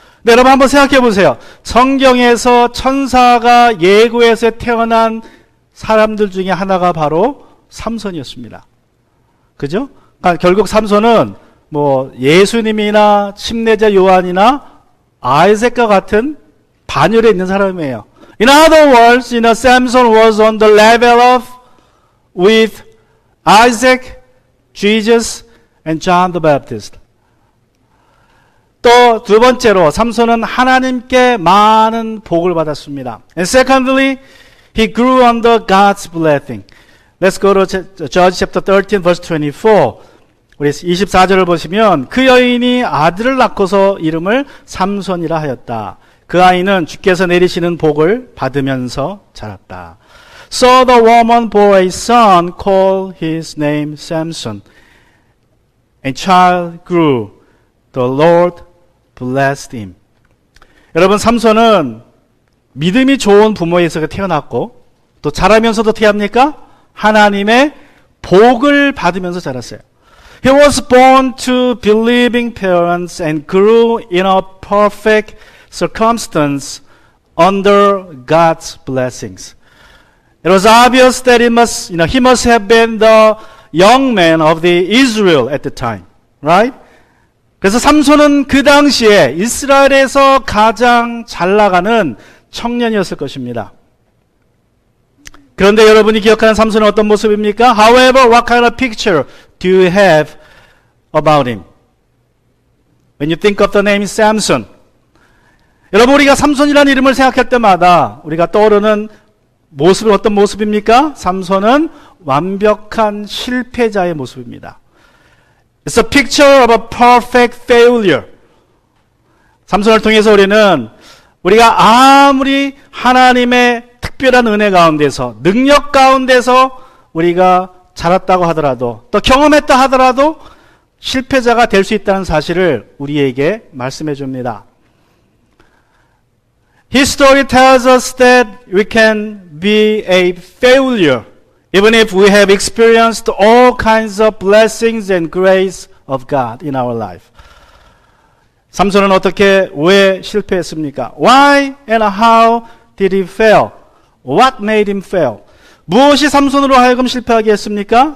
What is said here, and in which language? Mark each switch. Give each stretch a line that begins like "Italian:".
Korean: 네, 여러분 한번 생각해 보세요. 성경에서 천사가 예고해서 태어난 사람들 중에 하나가 바로 삼손이었습니다. 그죠? 그러니까 결국 삼손은 예수님이나 침례자 요한이나 아이색과 같은 반열에 있는 사람이에요.
English: In other words, Samson was on the level of with Isaac, Jesus, and John the Baptist.
Korean: 또 두 번째로 삼손은 하나님께 많은 복을 받았습니다.
English: And secondly, he grew under God's blessing. Let's go to Judges chapter 13 verse 24.
Korean: 우리 24절을 보시면 그 여인이 아들을 낳고서 이름을 삼손이라 하였다. 그 아이는 주께서 내리시는 복을 받으면서 자랐다.
English: So the woman bore a son, called his name Samson. And child grew. The Lord blessed him.
Korean: 여러분 삼손은 믿음이 좋은 부모에서 태어났고 또 자라면서도 어떻게 합니까? 하나님의 복을 받으면서 자랐어요.
English: He was born to believing parents and grew in a perfect circumstance under God's blessings. It was obvious that he must have been the young man of the Israel at the time, right?
Korean: 그래서 삼손은 그 당시에 이스라엘에서 가장 잘 나가는 청년이었을 것입니다. 그런데 여러분이 기억하는 삼손은 어떤 모습입니까?
English: However, what kind of picture do you have about him? When you think of the name Samson,
Korean: 여러분, 우리가 삼손이라는 이름을 생각할 때마다 우리가 떠오르는 모습은 어떤 모습입니까? 삼손은 완벽한 실패자의 모습입니다.
English: It's a picture of a perfect failure.
Korean: 삼손을 통해서 우리가 아무리 하나님의 특별한 은혜 가운데서, 능력 가운데서 우리가 자랐다고 하더라도, 또 경험했다 하더라도 실패자가 될 수 있다는 사실을 우리에게 말씀해 줍니다.
English: History tells us that we can be a failure even if we have experienced all kinds of blessings and grace of God in our life.
Korean: 삼손은 왜 실패했습니까?
English: Why and how did he fail? What made him fail?
Korean: 무엇이 삼손으로 하여금 실패하게 했습니까?